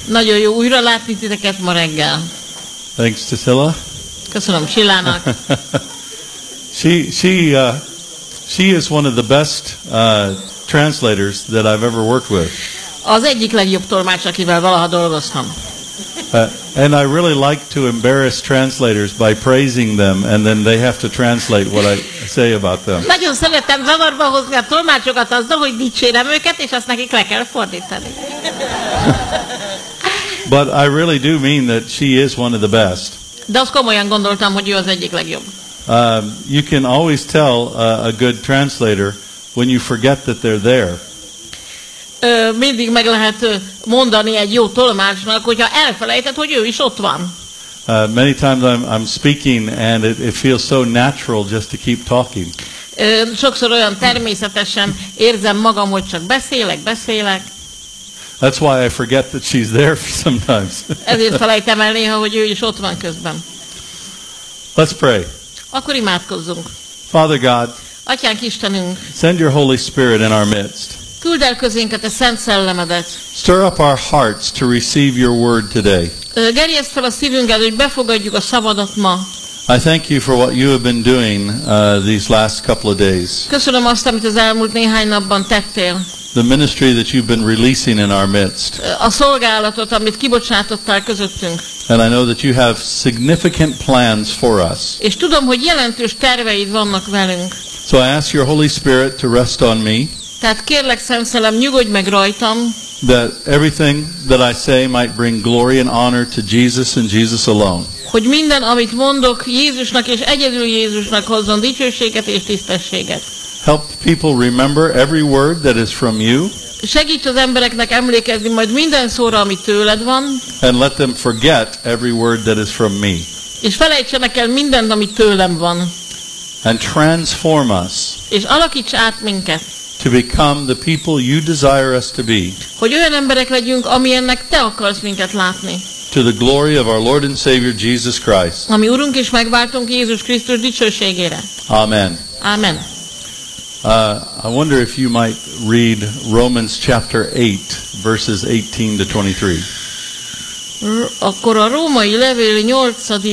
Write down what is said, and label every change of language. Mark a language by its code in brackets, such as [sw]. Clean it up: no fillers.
[hu] Nagyon jó újra látni titeket ma reggel. [en] Thanks to Cilla. [hu] Köszönöm Cillának. [en] She is one of the best translators that I've ever worked with. [hu] Az egyik legjobb tolmács, akivel valaha dolgoztam. [en] And I really like to embarrass translators by praising them, and then they have to translate what I say about them. [hu] Nagyon szeretem zavarba hozni a tolmácsokat azzal, hogy dicsérem őket, és azt nekik le kell fordítani. [en] But I really do mean that she is one of the best. [hu] De azt komolyan gondoltam, hogy ő az egyik legjobb. [en] You can always tell a good translator when you forget that they're there. [hu] Mindig meg lehet mondani egy jó tolmácsnak, hogyha elfelejted, hogy ő is ott van. [en] Many times I'm speaking and it feels so natural just to keep talking. [hu] Sokszor olyan természetesen érzem magam, hogy csak beszélek. [en] That's why I forget that she's there sometimes. [hu] Ezért felejtem el néha, hogy ő is ott van közben. [en] Let's pray. [hu] Akkor imádkozzunk. [en] Father God, [hu] Atyánk Istenünk, [en] send your Holy Spirit in our midst. [hu] Küld el közénket a Szent Szellemedet. [en] Stir up our hearts to receive your word today. [hu] Gerjeszt fel a szívünket, hogy befogadjuk a szavadat ma. [en] I thank you for what you have been doing these last couple of days. [hu] Köszönöm azt, amit az elmúlt néhány napban tettél. [en] The ministry that you've been releasing in our midst. [hu] A szolgálatot, amit kibocsátottál közöttünk. [en] And I know that you have significant plans for us. [hu] És tudom, hogy jelentős terveid vannak velünk. [en] So I ask your Holy Spirit to rest on me. [hu] Tehát kérlek, Szent Szellem, nyugodj meg rajtam. [en] That everything that I say might bring glory and honor to Jesus and Jesus alone. [hu] Hogy minden, amit mondok, Jézusnak és egyedül Jézusnak hozzon dicsőséget és tisztességet. [en] Help people remember every word that is from you. [hu] Segíts az embereknek emlékezni majd minden szóra, ami tőled van. [en] And let them forget every word that is from me. [hu] És felejtsenek el mindent, ami tőlem van. [en] And transform us. [hu] És alakíts át minket. [en] To become the people you desire us to be. [hu] Hogy olyan emberek legyünk, amilyennek te akarsz minket látni. [en] To the glory of our Lord and Savior Jesus Christ. [hu] Ami Urunk és megváltunk Jézus Krisztus dicsőségére. [en] Amen. [hu] Amen. [en] I wonder if you might read Romans chapter 8, verses 18 to 23. [hu] Akkor a római levél 8.